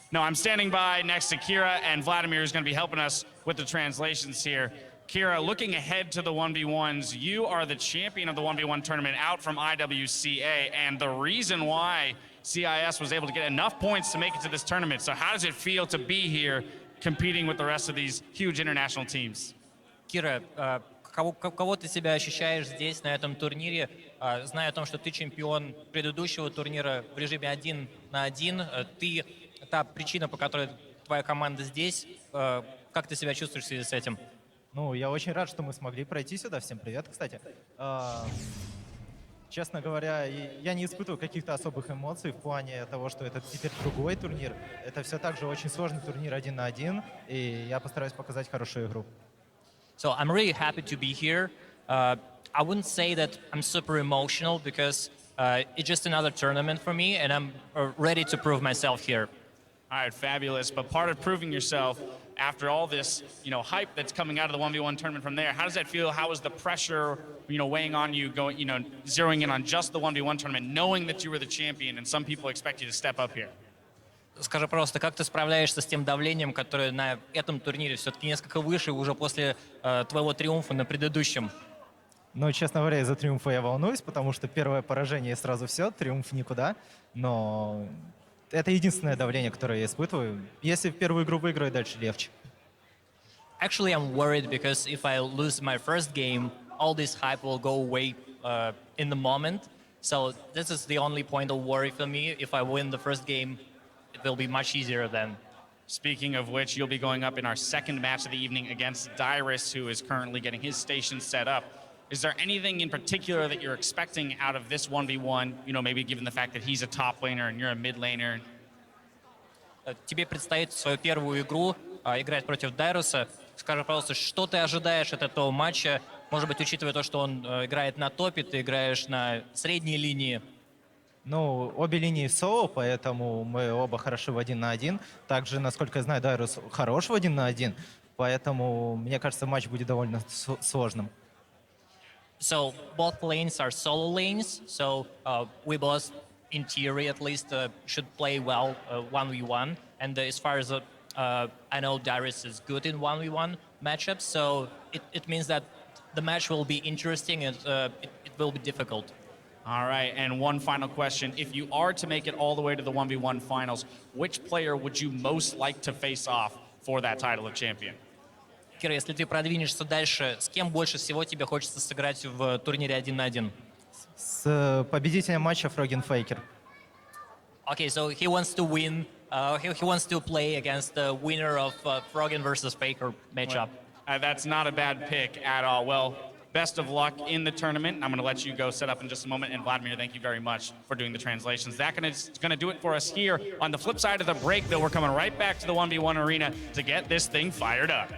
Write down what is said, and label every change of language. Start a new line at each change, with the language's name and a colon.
English: No, I'm standing by next to Kira, and Vladimir is going to be helping us with the translations here. Kira, looking ahead to the 1v1s, you are the champion of the 1v1 tournament out from IWCA, and the reason why CIS was able to get enough points to make it to this tournament. So how does it feel to be here competing with the rest of these huge international teams?
Russian: Кира, кого ты себя ощущаешь здесь, на этом турнире, зная о том, что ты чемпион предыдущего турнира в режиме 1 на 1, ты та причина, по которой твоя команда здесь, как ты себя чувствуешь в связи с этим? Ну, я очень рад, что мы смогли пройти сюда. Всем привет, кстати. Честно говоря, я не испытываю каких-то особых эмоций в плане того, что это теперь другой турнир. Это все так же очень сложный турнир 1 на 1, и я постараюсь показать хорошую игру.
English: So I'm really happy to be here. I wouldn't say that I'm super emotional because it's just another tournament for me, and I'm ready to prove myself here. All right, fabulous. But part of proving yourself after all this, hype that's coming out of the 1v1 tournament from there, how does that feel? How is the pressure, weighing on you, going, zeroing in on just the 1v1 tournament, knowing that you were the champion and some people expect you to step up here?
Russian: Скажи просто, как ты справляешься с тем давлением, которое на этом турнире все-таки несколько выше уже после твоего триумфа на предыдущем? Ну, честно говоря, из-за триумфа я волнуюсь, потому что первое поражение и сразу все, триумф никуда. Но это единственное давление, которое я испытываю. Если в первую игру выиграю, дальше легче.
English: Actually, I'm worried because if I lose my first game, all this hype will go away in the moment. So this is the only point of worry for me. If I win the first game, it will be much easier then. Speaking of which, you'll be going up in our second match of the evening against Dyrus, who is currently getting his station set up. Is there anything in particular that you're expecting out of this 1v1, maybe given the fact that he's a top laner and you're a mid laner?
Russian: Тебе предстоит свою первую игру играть против Дайруса. Скажи, пожалуйста, что ты ожидаешь от этого матча? Может быть, учитывая то, что он играет на топе, ты играешь на средней линии. Ну, обе линии в соло, поэтому мы оба хороши в 1 на 1. Также, насколько я знаю, Дайрус хорош в 1 на 1, поэтому, мне кажется, матч будет довольно сложным.
English: So both lanes are solo lanes, so we both, in theory at least, should play well 1v1. And as far as I know, Dyrus is good in 1v1 matchups, so it means that the match will be interesting and it will be difficult. All right, and one final question. If you are to make it all the way to the 1v1 finals, which player would you most like to face off for that title of champion?
Russian: Кира, если ты продвинешься дальше, с кем больше всего тебе хочется сыграть в турнире 1 на 1? С победителем матча Фроген Фейкер.
English: Okay, so he wants to win. He wants to play against the winner of Frogen versus Faker matchup. That's not a bad pick at all. Well, best of luck in the tournament. I'm going to let you go set up in just a moment. And Vladimir, thank you very much for doing the translations. That's going to do it for us here. On the flip side of the break, though, we're coming right back to the 1v1 arena to get this thing fired up.